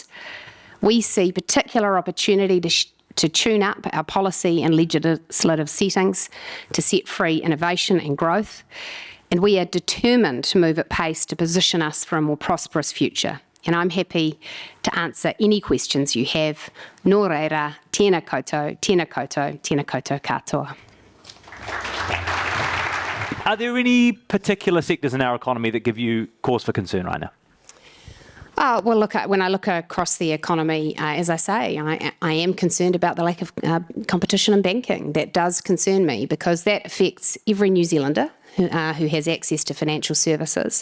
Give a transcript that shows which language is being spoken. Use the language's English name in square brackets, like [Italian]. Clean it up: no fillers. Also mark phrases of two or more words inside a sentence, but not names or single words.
[English] We see particular opportunity to tune up our policy and legislative settings to set free innovation and growth. And we are determined to move at pace to position us for a more prosperous future. And I'm happy to answer any questions you have. [Māori] Nō reira, tēnā koutou, tēnā koutou, tēnā koutou katoa. [English] Are there any particular sectors in our economy that give you cause for concern right now? Well, look, when I look across the economy, as I say, I am concerned about the lack of competition in banking. That does concern me because that affects every New Zealander who has access to financial services.